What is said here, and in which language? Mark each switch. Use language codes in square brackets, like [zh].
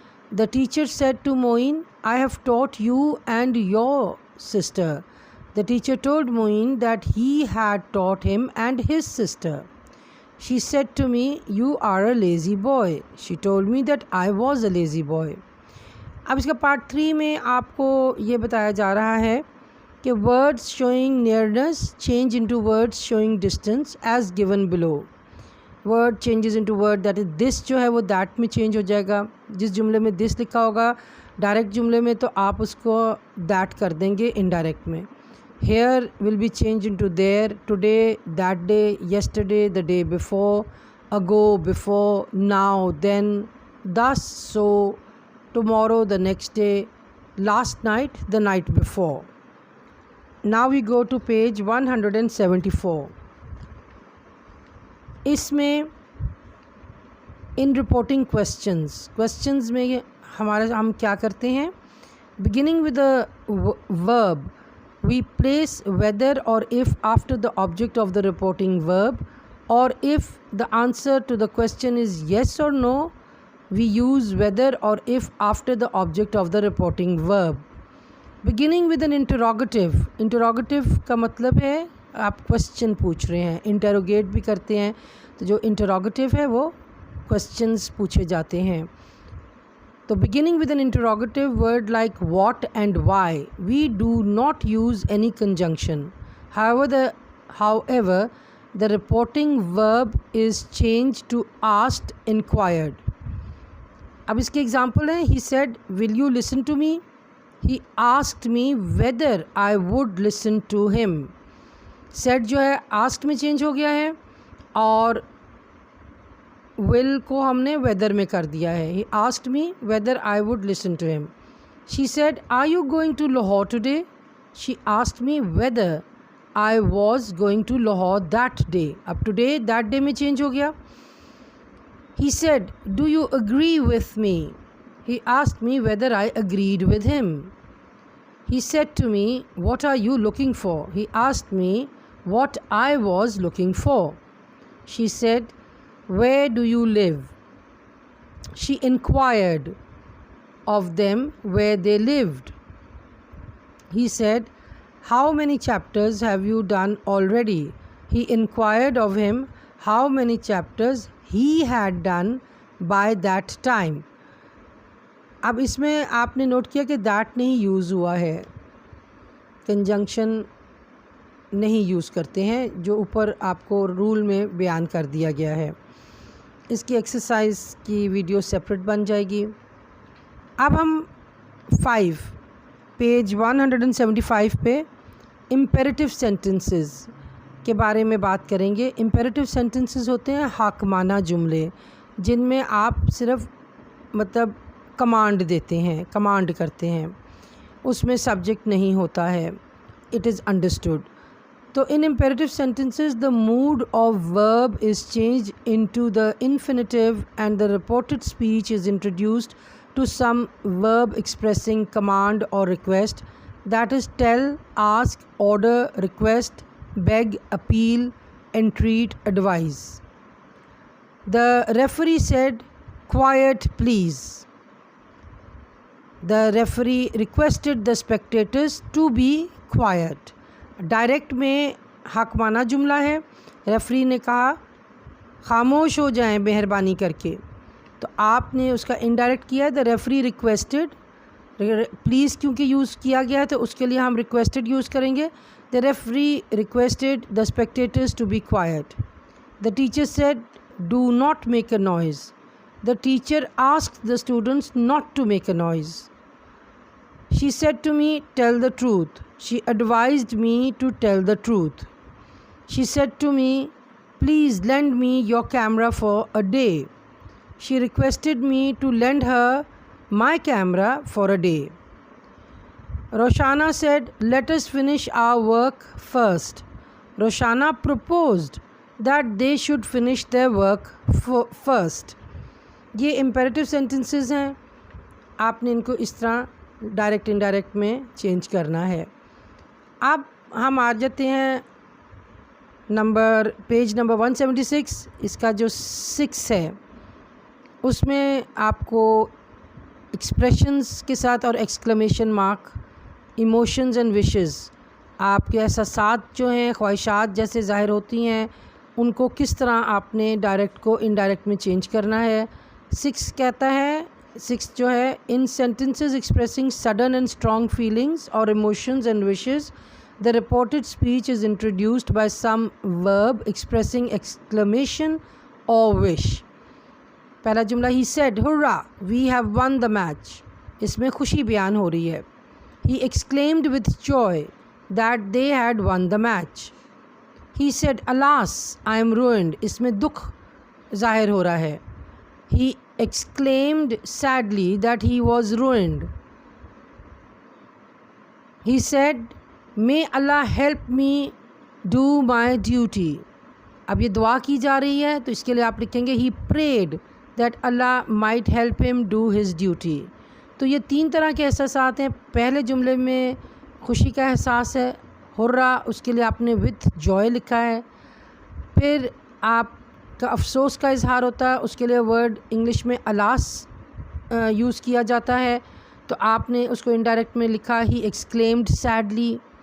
[en] The teacher said to Moin, I have taught you and your sister. The teacher told Moin that he had taught him and his sister. She said to me, you are a lazy boy. She told me that I was a lazy boy. [ur] اب اس کا part 3 میں آپ کو یہ بتایا جا رہا ہے کہ [en] words showing nearness change into words showing distance as given below. word changes into word, that is this [ur] جو ہے وہ that میں چینج ہو جائے گا. جس جملے میں this لکھا ہوگا ڈائریکٹ جملے میں تو آپ اس کو that کر دیں گے انڈائریکٹ میں. [en] here will be changed into there, today, that day, yesterday, the day before, ago, before, now, then, thus, so, tomorrow, the next day, last night, the night before. Now we go to page 174. [ur] اس میں ان reporting questions میں ہم کیا کرتے ہیں. [en] beginning with a verb, we place whether or if after the object of the reporting verb, or if the answer to the question is yes or no, we use whether or if after the object of the reporting verb. beginning with an interrogative [ur] کا مطلب ہے آپ question پوچھ رہے ہیں. Interrogate بھی کرتے ہیں تو جو انٹروگیٹو ہے وہ کویسچنز پوچھے جاتے ہیں. [en] تو beginning with an interrogative word like what and why, we do not use any conjunction. However, the reporting verb is changed to asked, inquired. [ur] اب اس کے ایگزامپل ہیں. [en] He said, will you listen to me? He asked me whether I would listen to him. [ur] said جو ہے asked میں change ہو گیا ہے اور will کو ہم نے whether میں کر دیا ہے. [en] He asked me whether I would listen to him. She said, are you going to Lahore today? She asked me whether I was going to Lahore that day. [ur] اب today that day میں change ہو گیا. [en] He said, do you agree with me? He asked me whether I agreed with him. He said to me, what are you looking for? He asked me what I was looking for. She said, where do you live? She inquired of them where they lived. He said, how many chapters have you done already? He inquired of him how many chapters he had done by that time. [ur] اب اس میں آپ نے note کیا کہ that نہیں use ہوا ہے, conjunction نہیں یوز کرتے ہیں, جو اوپر آپ کو رول میں بیان کر دیا گیا ہے. اس کی ایکسرسائز کی ویڈیو سیپریٹ بن جائے گی. اب ہم 5 پیج 175 پہ امپیریٹیو سینٹنسز کے بارے میں بات کریں گے. امپیریٹیو سینٹنسز ہوتے ہیں حاکمانہ جملے, جن میں آپ صرف مطلب کمانڈ دیتے ہیں, کمانڈ کرتے ہیں, اس میں سبجیکٹ نہیں ہوتا ہے. [en] It is understood. تو in imperative sentences the mood of verb is changed into the infinitive and the reported speech is introduced to some verb expressing command or request, that is tell, ask, order, request, beg, appeal, entreat, advise. The referee said, "Quiet, please." The referee requested the spectators to be quiet. [ur] Direct میں حاکمانہ جملہ ہے, referee نے کہا خاموش ہو جائیں مہربانی کر کے, تو آپ نے اس کا انڈائریکٹ کیا ہے. [en] the referee requested, [ur] پلیز کیونکہ یوز کیا گیا ہے تو اس کے لیے ہم ریکویسٹڈ یوز کریں گے. [en] The referee requested the spectators to be quiet. The teacher said do not make a noise. The teacher asked the students not to make a noise. She said to me, tell the truth. She advised me to tell the truth. She said to me, please lend me your camera for a day. She requested me to lend her my camera for a day. Roshana said, let us finish our work first. Roshana proposed that they should finish their work first. [ur] یہ imperative sentences ہیں, آپ نے ان کو اس طرح direct indirect میں change کرنا ہے. اب ہم آ جاتے ہیں پیج نمبر 176. اس کا جو 6 ہے اس میں آپ کو ایکسپریشنز کے ساتھ اور exclamation mark, emotions and wishes, آپ کے احساسات جو ہیں, خواہشات جیسے ظاہر ہوتی ہیں, ان کو کس طرح آپ نے ڈائریکٹ کو انڈائریکٹ میں چینج کرنا ہے. 6 کہتا ہے, 6 جو ہے, [en] In sentences expressing sudden and strong feelings or emotions and wishes, the reported speech is introduced by some verb expressing exclamation or wish. [ur] پہلا جملہ [en] he said, hurrah, we have won the match. [ur] اس میں خوشی بیان ہو رہی ہے. [en] He exclaimed with joy that they had won the match. He said, alas, I am ruined. [ur] اس میں دکھ ظاہر ہو رہا ہے. [en] He exclaimed sadly that he was ruined. He said, may Allah help me do my duty. [ur] اب یہ دعا کی جا رہی ہے تو اس کے لیے آپ لکھیں گے [en] he prayed that Allah might help him do his duty. [ur] تو یہ 3 طرح کے احساسات ہیں. پہلے جملے میں خوشی کا احساس ہے, ہررا, اس کے لیے آپ نے with joy لکھا ہے. پھر آپ کا افسوس کا اظہار ہوتا ہے, اس کے لیے ورڈ انگلش میں الاس یوز کیا جاتا ہے, تو آپ نے اس کو انڈائریکٹ میں لکھا [en] ہی exclaimed sadly.